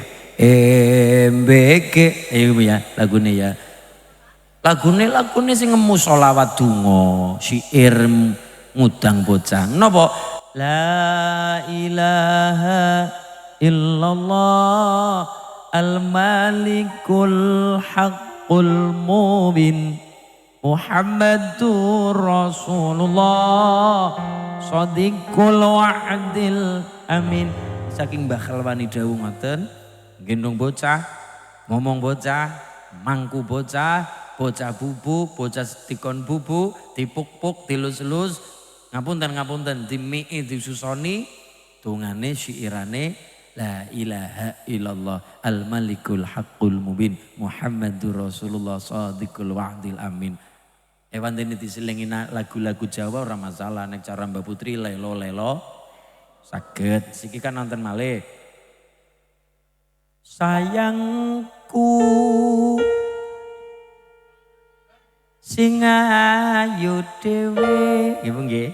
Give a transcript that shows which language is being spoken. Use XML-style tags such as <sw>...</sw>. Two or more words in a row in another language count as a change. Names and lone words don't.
<jv>MBG ya lagune ya. Lagune sing ngemu sholawat donga, syair ngudang bocah. Napa?</jv> <ar>لا إله إلا الله الملك الحق المبين محمد رسول الله صادق الوعد الأمين.</ar> <jv>Saking Mbah Khalwani dawuh ngoten, gendong bocah, ngomong bocah, mangku bocah, bocah bubu, bocah dikon bubu, dipuk-puk, dilus-lus, ngapunten dimii disusoni, tungane syairane</jv> <ar>لا إله إلا الله الملك الحق المبين محمد رسول الله صادق الوعد الأمين.</ar> <jv>Ewan dene diselingi lagu-lagu Jawa ora masalah, nek cara Mbak Putri lelo-lelo saged. Siki kan nonton malih. Sayangku sing ayu dhewe nggih Bu nggih.</jv>